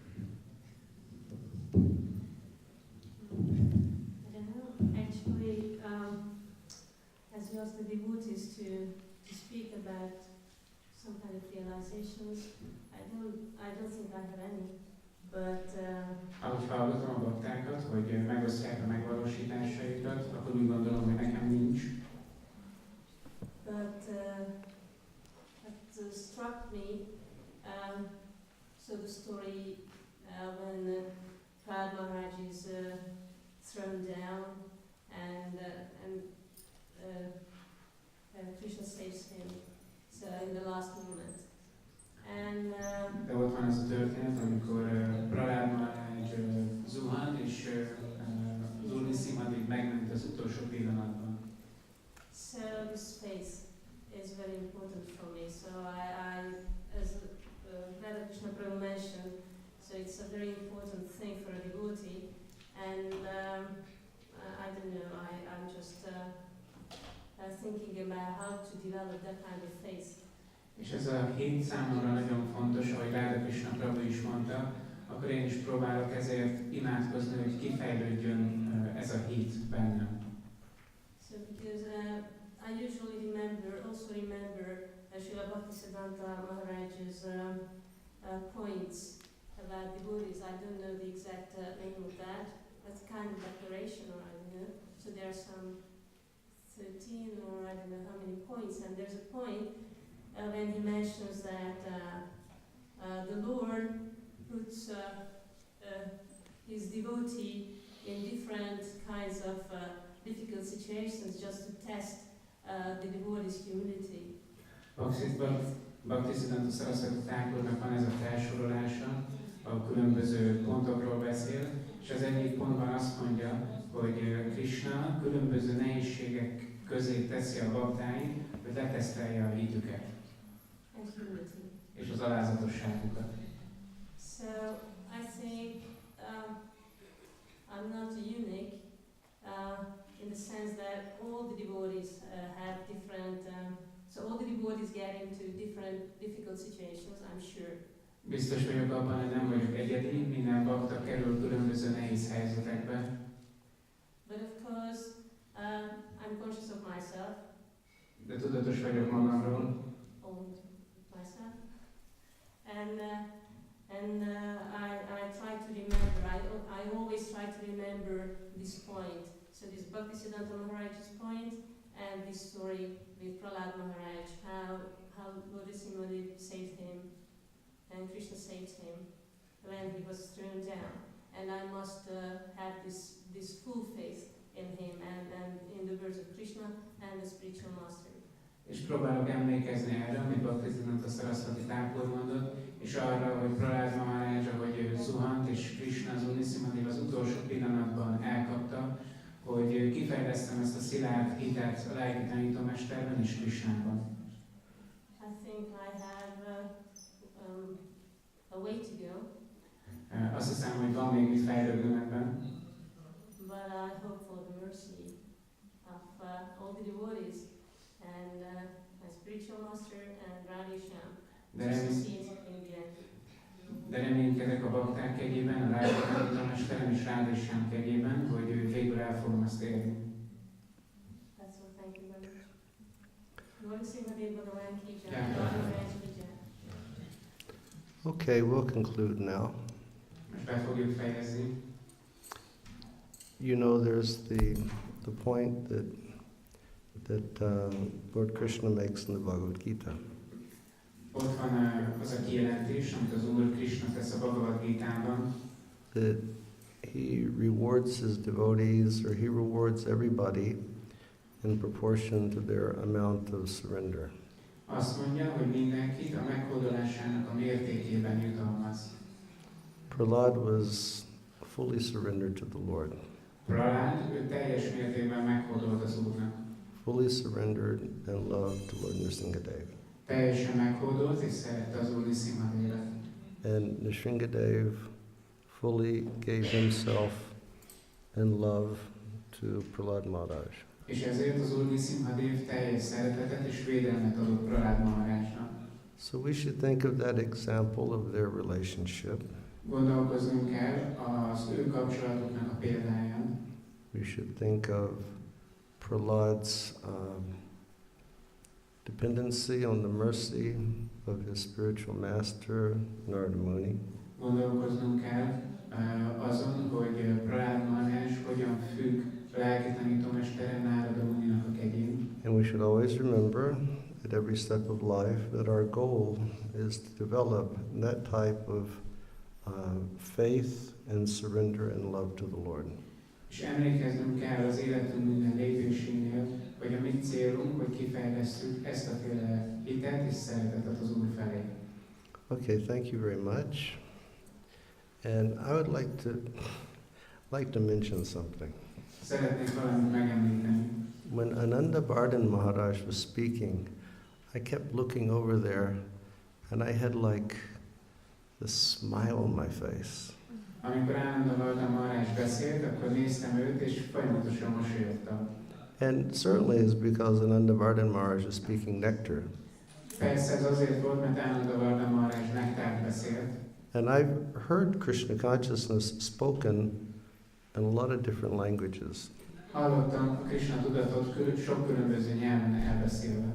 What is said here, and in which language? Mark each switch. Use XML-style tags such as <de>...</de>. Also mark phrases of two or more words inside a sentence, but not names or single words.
<en>I don't know. Actually, as you asked the devotees to speak about some kind of realizations, I don't think I have any. But</en> <hu>ahogy hallgatom a baktákat, hogy megosztják a megvalósításaikat, akkor úgy gondolom, hogy nekem nincs.</hu> <en>But what struck me, so the story when Prahlad Maharaj is thrown down and Krishna saves him. So in the last moment. And</en> <hu>de ott van az a történet, amikor Prahlad Maharaj zuhan, és az Úr Nrsimha-dev megment az utolsó pillanatban.</hu> <en>so this space is very important for me. So I as Radha Krishna Prabhu mentioned, so it's a very important thing for a devotee. And I don't know, I'm just thinking about how to develop that kind of faith.</en> <hu>És ez a hét számomra nagyon fontos, ahogy Radha Krishna Prabhu is mondta, akkor én is próbálok ezért imádkozni, hogy kifejlődjön ez a hit bennem.</hu> <en>So because I usually also remember Srila Bhaktisiddhanta Maharaj's points about devotees. I don't know the exact name of that. That's kind of declaration, or I don't know. So there are some 13 or I don't know how many points, and there's a point when he mentions that the Lord puts his devotee in different kinds of difficult situations just to test the devotee's humility.</en> <hu>Bhaktisiddhanta Saraswati Thakurnak van ez a felsorolása, a különböző pontokról beszél, és az egyik pontban azt mondja, hogy Krishna különböző nehézségek közé teszi a baktáit, hogy letesztelje a hitüket. És az alázatosságukat.</hu> <en>So I think I'm not unique in the sense that all the devotees have different, so all the devotees get into different difficult situations, I'm sure.</en> <hu>Biztos vagyok abban, hogy nem vagyok egyedi, minden bakta kerül különböző nehéz helyzetekbe.</hu> <en>But of course, I'm conscious of myself.</en> <hu>De tudatos vagyok magamról.</hu> <en>Myself. And I try to remember, I always try to remember this point. So So this Bhaktisiddhanta Maharaj's point and this story with Prahlad Maharaj, how Lord Nrsimha saved him and Krishna saved him when he was thrown down. And I must have this full faith in him and in the words of Krishna and the spiritual master.</en> <hu>És próbálok emlékezni erre, amit Bhaktisiddhanta Saraswati Thakur mondott, és arra, hogy Prahlad Maharaj, ahogy ő zuhant, és Krishna az Úr Nrsimha az utolsó pillanatban elkapta, hogy kifejlesztem ezt a szilárd hitet a lelki tanítómesterben és Krishnában.</hu> <en>I think I have a way to go.</en> <hu>Azt hiszem, hogy van még mit fejlődnöm ebben.</hu> <en>But I hope for the mercy of all the devotees and my spiritual master and Radha Shyam to succeed in the end.</en> <hu>De reménykedek a bakták kegyében, a lelki tanítómesterem és Radha Shyam kegyében, hogy végül el fogom azt érni.</hu> <en>That's all, thank you very much. Lord Nrsimha Bhagavan</en> <hi>की जय,</hi> <en>Yeah. Lord Maharaj</en> <hi>की जय.</hi> <en>Okay, we'll conclude now.</en> <hu>Most be fogjuk fejezni.</hu> <en>You know, there's the point that Lord Krishna makes in the Bhagavad Gita.</en> <hu>Ott van az a kijelentés, amit az Úr Krishna tesz a Bhagavad Gitában,</hu> <en>That he rewards his devotees, or he rewards everybody in proportion to their amount of surrender.</en> <hu>azt mondja, hogy mindenkit a meghódolásának a mértékében jutalmaz.</hu> <en>Prahlad was fully surrendered to the Lord,</en> <hu>Prahlad, ő teljes mértékben meghódolt az Úrnak.</hu> <en>fully surrendered and loved to Lord Nrsimha-dev.</en> <hu>Teljesen meghódolt és szerette az Úr Nrsimha-devet.</hu> <en>And Nrsimha-dev fully gave himself in love to Prahlad Maharaj.</en> <hu>És ezért az Úr Nrsimha-dev teljes szeretetet és védelmet adott Prahlad Maharajnak.</hu> <en>So we should think of that example of their relationship.</en> <hu>Gondolkoznunk kell az ő kapcsolatuknak a példáján.</hu> <en>We should think of Prahlad's dependency on the mercy of his spiritual master, Narada Muni.</en> <hu>Gondolkoznunk kell azon, hogy Prahlad Maharaj hogyan függ lelki tanítómestere Nárada Muninak a kegyén.</hu> <en>And we should always remember at every step of life that our goal is to develop that type of faith and surrender and love to the Lord.</en> <hu>És emlékeznünk kell az életünk minden lépésénél, hogy a mi célunk, hogy kifejlesztjük ezt a féle hitet és szeretetet az Úr felé.</hu> <en>Okay, thank you very much. And I would like to mention something.</en> <hu>Szeretnék valamit megemlíteni.</hu> <en>When Ananda Bardhan Maharaj was speaking, I kept looking over there and I had like this smile on my face.</en> <hu>Amikor Ananda Bardhan Maharaj beszélt, akkor néztem őt, és folyamatosan mosolyogtam.</hu> <en>And certainly it's because Ananda Bardhan Maharaj is speaking nectar.</en> <hu>Persze ez azért volt, mert Ananda Bardhan Maharaj nektárt beszélt.</hu> <en>And I've heard Krishna consciousness spoken in a lot of different languages.</en> <hu>Hallottam a Krishna tudatot sok különböző nyelven elbeszélve.</hu>